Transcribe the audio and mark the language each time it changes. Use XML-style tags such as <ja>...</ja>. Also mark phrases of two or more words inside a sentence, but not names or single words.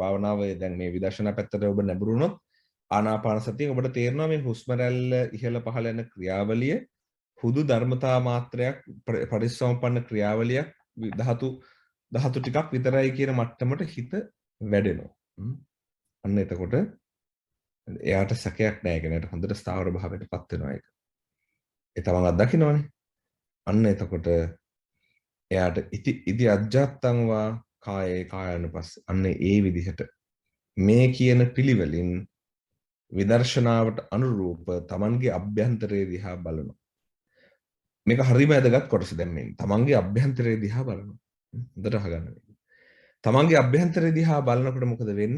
<si>භාවනාවේ දැන් මේ විදර්ශනා පැත්තට ඔබ නැඹුරුනොත් ආනාපාන සතිය ඔබට තේරෙනවා මේ හුස්ම රැල්ල ඉහළ පහළ යන ක්‍රියාවලිය හුදු ධර්මතා මාත්‍රයක් පරිසම්පන්න ක්‍රියාවලියක් ධාතු ටිකක් විතරයි කියන මට්ටමට හිත වැඩෙනවා. අන්න එතකොට එයාට සැකයක් නැහැ කෙනෙක්ට හොඳට ස්ථාවර භාවයටපත් වෙනවා ඒක. ඒ තමන් අත්දකින්නවනේ. අන්න එතකොට එයාට</si> <pi>ඉති අජ්ජත්තං වා කායේ කායानुපස්ස</pi> <si>අන්න ඒ විදිහට මේ කියන පිළිවෙලින් විදර්ශනාවට අනුරූප තමන්ගේ අභ්‍යන්තරයේ දිහා බලනවා. මේක හරිම වැදගත් කොටස දැන් මේ තමන්ගේ අභ්‍යන්තරයේ දිහා බලනවා. හොඳට අහගන්න. තමන්ගේ අභ්‍යන්තරයේ දිහා බලනකොට මොකද වෙන්නේ?</si>